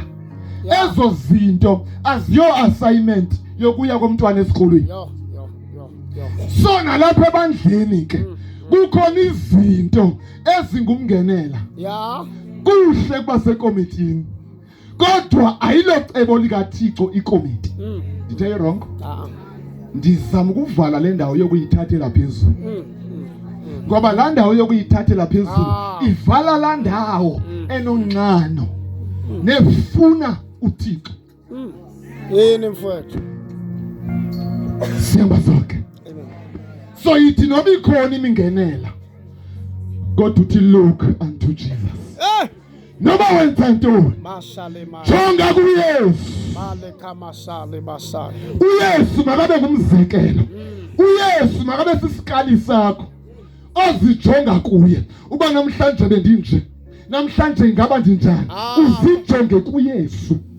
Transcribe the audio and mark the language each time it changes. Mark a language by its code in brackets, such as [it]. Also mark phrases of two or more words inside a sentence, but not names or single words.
[xh] Ezo zinto aziyo assignment yokuya komntwana esikolweni. So nalapha ebandleni ke kukhona izinto ezingumngenela. Kuhle kuba sekomitini. Kodwa ayilocebo likaThixo ikomiti. [en] Did I wrong? [xh] Ndizama ukuvala le ndawo yokuyithathela phezulu. Ngoba la ndawo yokuyithathela phezulu ivala la ndawo enonqano nefuna uThixo. Yini mfowethu? Siyamba zonke. So yithi noma ikhona imingenela, kodwa uthi [en] look unto Jesus. [xh] Noma wenza ntoni, jonga kuYesu. uYesu makabe ngumzekelo. uYesu makabe sisikali sakho ozijonga kuye. Uba namhlanje bendinje, namhlanje ingaba njani, uzijonge kuYesu.